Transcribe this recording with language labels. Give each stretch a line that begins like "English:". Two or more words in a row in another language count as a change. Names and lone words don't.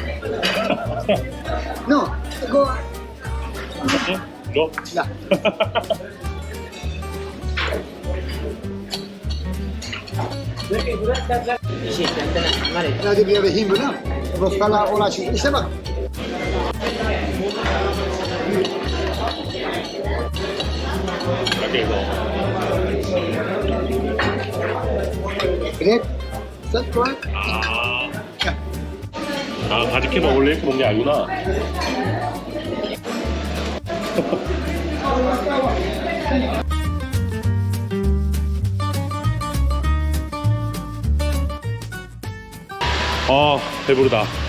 English: No, go.
Korean: 너?
Turkish: Ya. Hadi bir vereyim bunu. Rostala uğraşın. İşte bak.
Korean: 이렇게 해서
Turkish: Evet. Sen koy.
Korean: 가지 케밥 원래 이렇게 먹는 게 아니구나. 배부르다.